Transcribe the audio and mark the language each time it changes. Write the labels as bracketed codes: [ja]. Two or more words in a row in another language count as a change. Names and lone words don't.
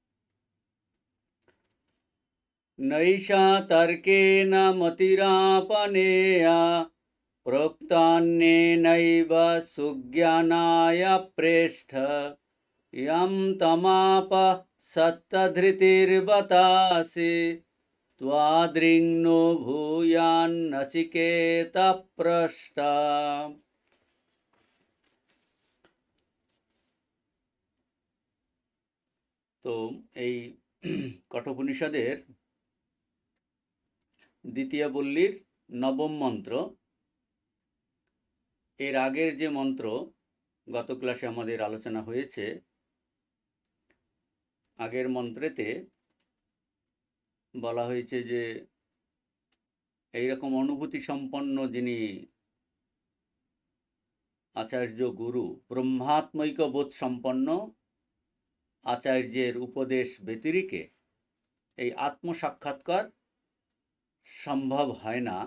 [sa] नैषा तर्केण मतिरापनेया प्रोक्तान्येनैव सुज्ञानाय प्रेष्ठ यं तमाप सत्तधृतिर्बतासि त्वादृङ्नो भूयान्नचिकेत प्रष्टा। [bn] तो এই কঠোপনিষদের দ্বিতীয় বল্লীর নবম মন্ত্র। এর আগের যে মন্ত্র গত ক্লাসে আমাদের আলোচনা হয়েছে, আগের মন্ত্রেতে বলা হয়েছে যে এইরকম অনুভূতি সম্পন্ন যিনি আচার্য গুরু, ব্রহ্মাত্মৈক বোধ সম্পন্ন আচার্যের উপদেশ ব্যতিরেকে এই আত্মসাক্ষাৎকার সম্ভব হয় না।